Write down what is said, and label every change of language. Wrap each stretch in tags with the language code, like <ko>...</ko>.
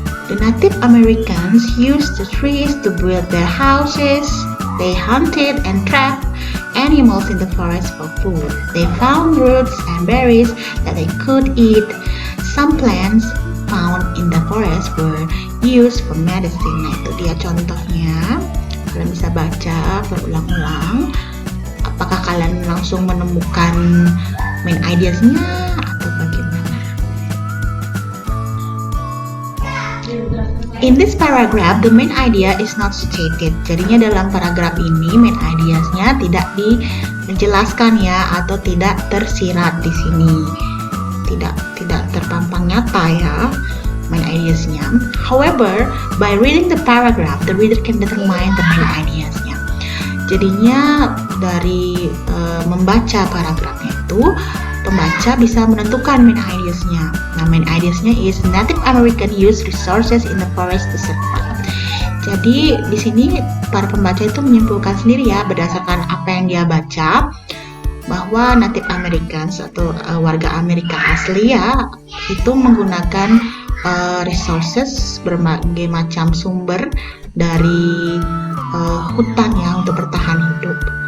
<en>The Native Americans used the trees to build their houses. They hunted and trapped animals in the forest for food. They found roots and berries that they could eat. Some plants found in the forest were used for medicine.</en> <id>Nah, itu dia contohnya. Kalian bisa baca berulang-ulang. Apakah kalian langsung menemukan main ideasnya atau bagaimana?</id> <en>In this paragraph, the main idea is not stated.</en> <id>Jadinya dalam paragraf ini main ideasnya tidak dijelaskan ya, atau tidak tersirat di sini. Tidak terpampang nyata ya main ideasnya.</id> <en>However, by reading the paragraph, the reader can determine the main ideasnya.</en> <id>Jadinya dari membaca paragrafnya itu, pembaca bisa menentukan main ideasnya.</id> <en>Nah, main ideasnya is Native American use resources in the forest to survive.</en> <id>Jadi di sini para pembaca itu menyimpulkan sendiri ya berdasarkan apa yang dia baca, bahwa Native Americans atau warga Amerika asli ya itu menggunakan resources, berbagai macam sumber dari hutan ya untuk bertahan hidup.</id>